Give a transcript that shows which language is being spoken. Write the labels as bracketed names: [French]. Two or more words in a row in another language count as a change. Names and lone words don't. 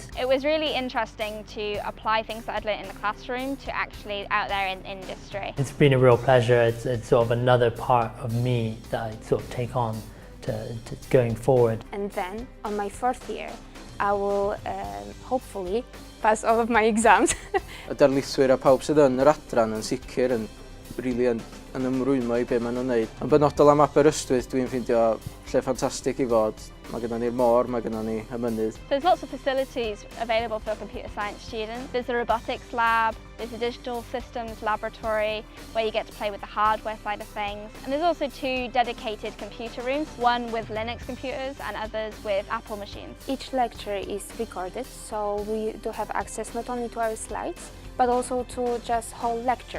[English] It was really interesting to apply things that I'd learned in the classroom to actually out there in industry. It's been a real pleasure. It's sort of another part of me that I sort of take on to going forward. And then on my fourth year, I will hopefully pass all of my exams. [Welsh] Y darlithwyr a pawb sydd yn yr adran yn sicr yn rili yn ymrwymo I be maen nhw'n neud. Yn benodol am Aberystwyth, dwi'n ffeindio lle ffantastig I fod. Mae gennym ni'r môr, mae gennym ni y mynydd. [English] There's lots of facilities available for computer science students. There's the robotics lab, there's a digital systems laboratory where you get to play with the hardware side of things. And there's also 2 dedicated computer rooms, one with Linux computers and others with Apple machines. Each lecture is recorded, so we do have access not only to our slides, but also to just whole lecture.